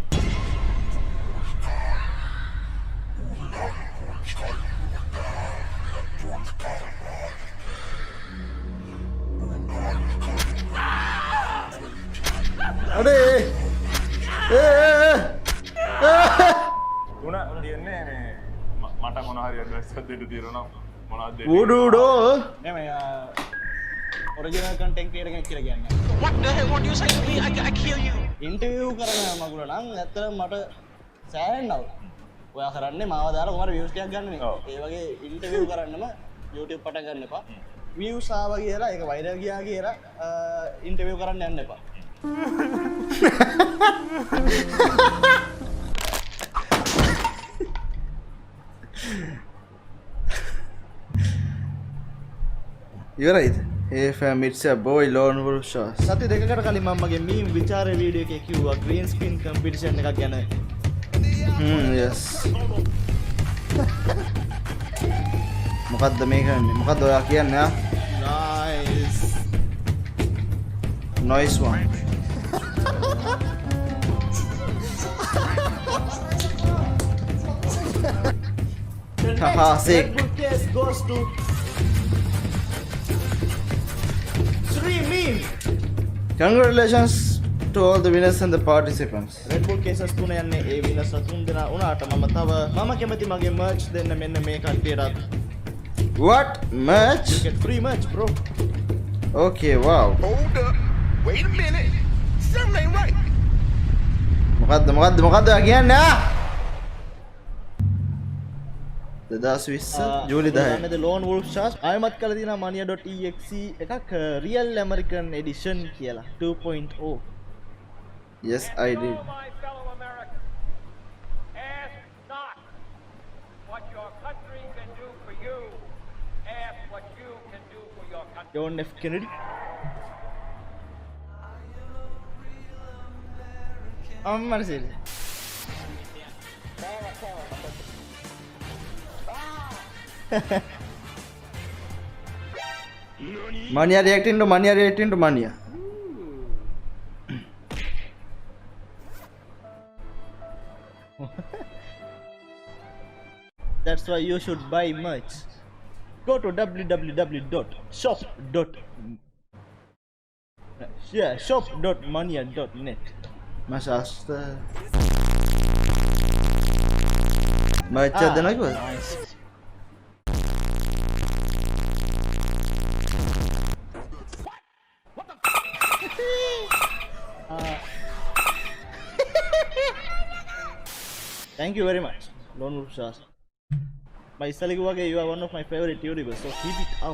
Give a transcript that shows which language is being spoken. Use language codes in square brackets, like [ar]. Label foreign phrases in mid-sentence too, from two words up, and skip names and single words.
[si] අඩේ තුන තියන්නේ මේ මට මොන හරි ඇඩ්වයිස් එකක් දෙන්න තියෙනවා මොනවද දෙන්නේ උඩුඩෝ නේ මේ [en] original content creator [si] කෙනෙක් කියලා කියන්නේ. [en] What the hell? What you say to me? I kill you. [si] ඉන්ටර්විව් කරන මගුල නම් ඇත්තටම මට සෑහෙන්නව. ඔයා කරන්නේ මාව දාලා කොහමද views ටිකක් ගන්න නේ. ඒ වගේ ඉන්ටර්විව් කරන්නම YouTube පටන් ගන්න එපා. views ආවා කියලා ඒක වෛරල් ගියා කියලා ඉන්ටර්විව් කරන්න යන්න එපා. ඉවරයිද? [en] Hey fam, it's a boy Lone Wolf Shots. [si] සති දෙකකට කලින් මම මගේ මීම් විචාරේ වීඩියෝ එකේ කිව්වා [en] green screen competition [si] එකක් ගැන. Yes. මොකද්ද මේක වෙන්නේ? මොකද්ද ඔයා කියන්නේ? [en] Nice. Nice one. Haha, sick. Red Bull case goes to Sri Meme. Congratulations to all the winners and the participants. [si] Red Bull cases තුන යන්නේ ඒ විනර්ස් තුන් දෙනා උනාට මම කැමති මගේ merch දෙන්න මෙන්න මේ කට්ටියට. [en] What? Merch? You get free merch, bro. Okay, wow. Hold up. Wait a minute. Something ain't right. [si] මොකද්ද ඔයා කියන්නේ? 2020 ජූලි 10. The Lone Wolf Shots ආයමත් කරලා තියෙනවා mania.exe එකක් [en] real American edition [si] කියලා 2.0. [en] Yes, I did. My fellow Americans, ask not what your country can do for you. Ask what you can do for your country. John F. Kennedy. [si] අම්මට සිල්. [en] Mania reacting to Mania. That's why you should buy merch. Go to shop.mania.net. [si] Mashasta. Merch දෙනවා කිව්වද? [en] Thank you very much, Lone Wolf Shots. My Saligu, you are one of my favorite YouTubers, so keep it up.